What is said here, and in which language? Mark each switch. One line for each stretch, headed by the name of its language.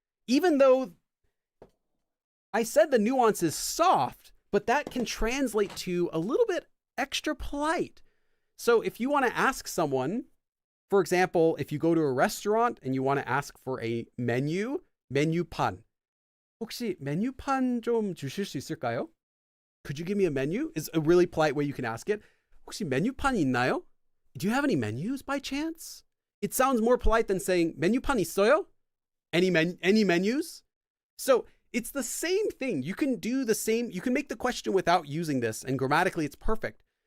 English: Even though I said the nuance is soft, but that can translate to a little bit extra polite. So if you want to ask someone, for example, if you go to a restaurant and you want to ask for a menu, 메뉴판.
Korean: 혹시 메뉴판 좀 주실 수 있을까요?
English: Could you give me a menu? Is a really polite way you can ask it.
Korean: 혹시 메뉴판이 있나요?
English: Do you have any menus by chance? It sounds more polite than saying
Korean: 메뉴판 있어요?
English: Any menus? So it's the same thing. You can do the same. You can make the question without using this, and grammatically it's perfect.